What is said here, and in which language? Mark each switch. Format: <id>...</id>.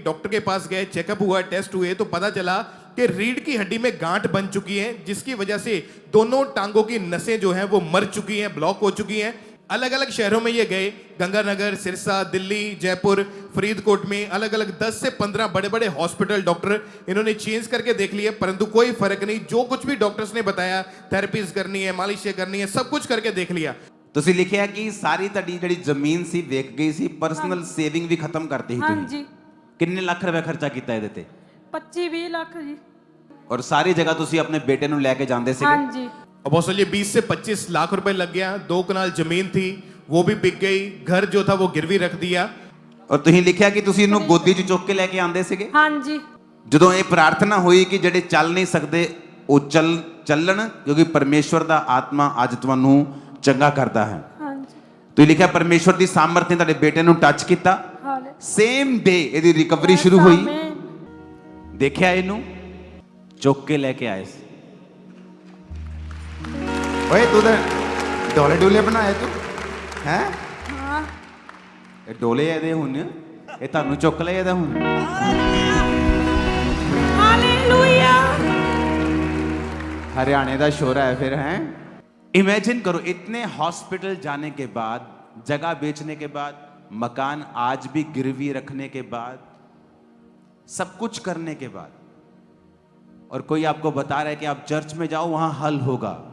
<hi>Doctor के पास गए, checkup हुआ, टेस्ट हुए तो पता चला कि रीढ़ की हड्डी में गांठ बन चुकी है, जिसकी वजह से दोनों टांगों की नसें जो हैं वो मर चुकी हैं, ब्लॉक हो चुकी हैं। अलग अलग शहरों में ये गए, गंगानगर, सिरसा, दिल्ली, जयपुर, फरीदकोट में अलग अलग 10 से 15 बड़े बड़े हॉस्पिटल डॉक्टर इन्होंने चेंज करके देख लिए, परंतु कोई फर्क नहीं। जो कुछ भी डॉक्टर्स ने बताया, थेरेपीज करनी है, मालिशें करनी है, सब कुछ करके देख लिया।</hi> <pa>ਤੁਸੀਂ ਲਿਖਿਆ</pa> <hi>कि सारी</hi> <pa>ਤੁਹਾਡੀ ਜਿਹੜੀ ਜ਼ਮੀਨ ਸੀ ਵੇਚ ਗਈ ਸੀ, ਪਰਸਨਲ ਸੇਵਿੰਗ ਵੀ ਖਤਮ ਕਰਤੀ ਸੀ ਹਾਂਜੀ ਤੁਸੀਂ। ਕਿੰਨੇ ਲੱਖ ਰੁਪਏ ਖਰਚਾ ਕੀਤਾ ਇਹਦੇ ਤੇ? 25-20 ਲੱਖ ਜੀ। ਔਰ ਸਾਰੀ ਜਗ੍ਹਾ ਤੁਸੀਂ ਆਪਣੇ ਬੇਟੇ ਨੂੰ ਲੈ ਕੇ ਜਾਂਦੇ ਸੀਗੇ? ਹਾਂਜੀ।</pa> <hi>अपोस्टल ये 20 से 25 लाख रुपए लग गया। 2 कनाल जमीन थी वो भी बिक गई, घर जो था वो गिरवी रख दिया।</hi> <pa>ਔਰ ਤੁਸੀਂ ਲਿਖਿਆ ਕਿ ਤੁਸੀਂ ਇਹਨੂੰ ਗੋਦੀ 'ਚ ਚੁੱਕ ਕੇ ਲੈ ਕੇ ਆਂਦੇ ਸੀਗੇ? ਹਾਂਜੀ। ਜਦੋਂ ਇਹ ਪ੍ਰਾਰਥਨਾ ਹੋਈ ਕਿ ਜਿਹੜੇ ਚੱਲ ਨਹੀਂ ਸਕਦੇ ਉਹ ਚੱਲਣ, ਕਿਉਂਕਿ ਪਰਮੇਸ਼ਵਰ ਦਾ ਆਤਮਾ ਅੱਜ ਤੁਹਾਨੂੰ ਚੰਗਾ ਕਰਦਾ ਹੈ। ਹਾਂਜੀ। ਤੁਸੀਂ ਲਿਖਿਆ ਪਰਮੇਸ਼ਵਰ ਦੀ ਸਾਮਰਥ ਨੇ ਤੁਹਾਡੇ ਬੇਟੇ ਨੂੰ ਟੱਚ ਕੀਤਾ, ਹਾਲੇ ਸੇਮ ਡੇ ਇਹਦੀ ਰਿਕਵਰੀ ਸ਼ੁਰੂ ਹੋਈ। ਦੇਖਿਆ ਇਹਨੂੰ ਚੁੱਕ ਕੇ ਲੈ ਕੇ ਆਏ ਸੀ। ਓਏ ਤੂੰ ਤਾਂ ਡੋਲੇ ਡੋਲੇ ਬਣਾਏ ਤੂੰ ਹੈ? ਹਾਂ। ਇਹ ਡੋਲੇ ਇਹਦੇ ਹੁਣ, ਇਹ ਤੁਹਾਨੂੰ ਚੁੱਕ ਲਏ ਇਹਦਾ ਹੁਣ। ਹਾਲੇਲੂਇਆ।</pa> <hi>हरियाणे का शोरा है फिर है। इमेजिन करो, इतने हॉस्पिटल जाने के बाद, जगह बेचने के बाद, मकान आज भी गिरवी रखने के बाद, सब कुछ करने के बाद, और कोई आपको बता रहा है कि आप चर्च में जाओ वहां हल होगा।</hi>